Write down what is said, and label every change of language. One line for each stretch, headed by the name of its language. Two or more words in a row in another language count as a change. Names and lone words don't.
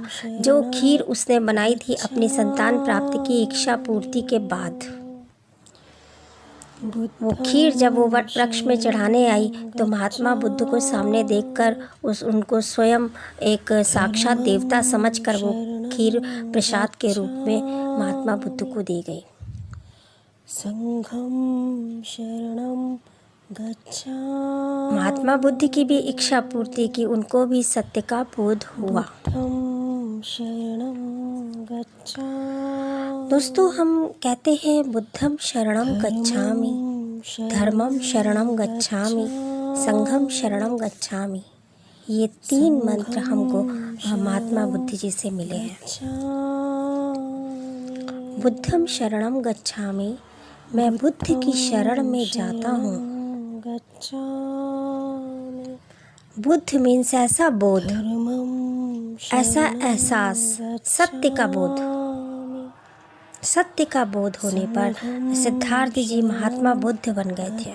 Hindi: जो खीर उसने बनाई थी अपनी संतान प्राप्ति की इच्छा पूर्ति के बाद, वो खीर जब वो वट वृक्ष में चढ़ाने आई तो महात्मा बुद्ध को सामने देखकर उनको स्वयं एक साक्षात देवता समझकर वो खीर प्रसाद के रूप में महात्मा बुद्ध को दी गई।
Pali: संघम शरणम गच्छामि।
Hindi: महात्मा बुद्ध की भी इच्छा पूर्ति की, उनको भी सत्य का बोध हुआ।
Pali: शरणम गच्छामि।
Hindi: दोस्तों, हम कहते हैं
Pali: बुद्धम शरणम गच्छामि, धर्मम शरणम गच्छामि, संघम शरणम गच्छामि।
Hindi: ये 3 मंत्र हमको महात्मा बुद्ध जी से मिले हैं।
Pali: बुद्धम शरणम गच्छामि,
Hindi: मैं बुद्ध की शरण में जाता हूँ। बुद्ध मीन्स ऐसा बोध, ऐसा एहसास, सत्य का बोध। सत्य का बोध होने पर सिद्धार्थ जी महात्मा बुद्ध बन गए थे।